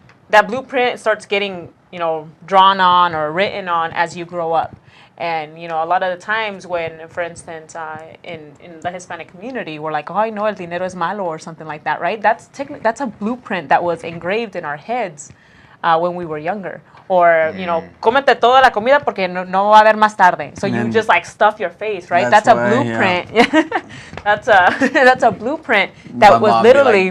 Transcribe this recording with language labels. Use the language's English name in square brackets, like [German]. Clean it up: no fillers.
[English] That blueprint starts getting, drawn on or written on as you grow up. And, a lot of the times when, for instance, in the Hispanic community, we're like, oh, [Spanish] el dinero es malo [English] or something like that, right? That's a blueprint that was engraved in our heads when we were younger. Or, [Spanish] cómete toda la comida porque no va a haber más tarde. [English] So you just like stuff your face, right? That's a blueprint. Yeah. That's a blueprint that was literally...